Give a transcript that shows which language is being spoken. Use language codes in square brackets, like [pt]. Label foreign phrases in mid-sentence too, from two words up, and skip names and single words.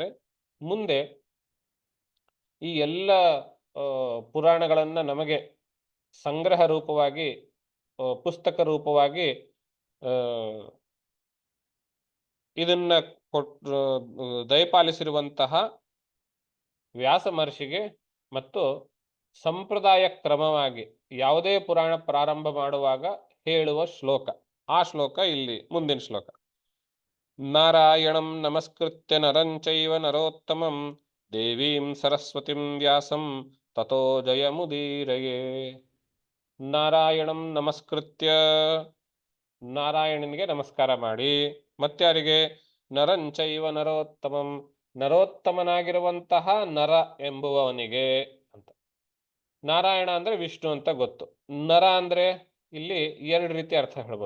[kn] ಮುಂದೆ ಈ ಎಲ್ಲ ಪುರಾಣಗಳನ್ನ ನಮಗೆ ಸಂಗ್ರಹ ರೂಪವಾಗಿ, ಪುಸ್ತಕ ರೂಪವಾಗಿ ಇದನ್ನ ದಯಪಾಲಿಸಿರುವಂತಹ ವ್ಯಾಸ ಮಹರ್ಷಿಗೆ ಮತ್ತು ಸಂಪ್ರದಾಯ ಕ್ರಮವಾಗಿ ಯಾವುದೇ ಪುರಾಣ ಪ್ರಾರಂಭ ಮಾಡುವಾಗ ಹೇಳುವ ಶ್ಲೋಕ, ಆ ಶ್ಲೋಕ ಇಲ್ಲಿ ಮುಂದಿನ ಶ್ಲೋಕ. [sa] ನಾರಾಯಣಂ ನಮಸ್ಕೃತ್ಯ ನರಂಚೈವ ನರೋತ್ತಮಂ ದೇವೀಂ ಸರಸ್ವತಿಂ ವ್ಯಾಸಂ ತಥೋ ಜಯಮುದೀರಯೇ. ನಾರಾಯಣಂ ನಮಸ್ಕೃತ್ಯ, [kn] ನಾರಾಯಣನಿಗೆ ನಮಸ್ಕಾರ ಮಾಡಿ. ಮತ್ಯಾರಿಗೆ? [sa] ನರಂಚೈವ ನರೋತ್ತಮಂ, [kn] ನರೋತ್ತಮನಾಗಿರುವಂತಹ ನರ ಎಂಬುವವನಿಗೆ ಅಂತ. ನಾರಾಯಣ ಅಂದ್ರೆ ವಿಷ್ಣು ಅಂತ ಗೊತ್ತು. ನರ ಅಂದ್ರೆ ಇಲ್ಲಿ 2 ರೀತಿ ಅರ್ಥ ಹೇಳ್ಬೋದು.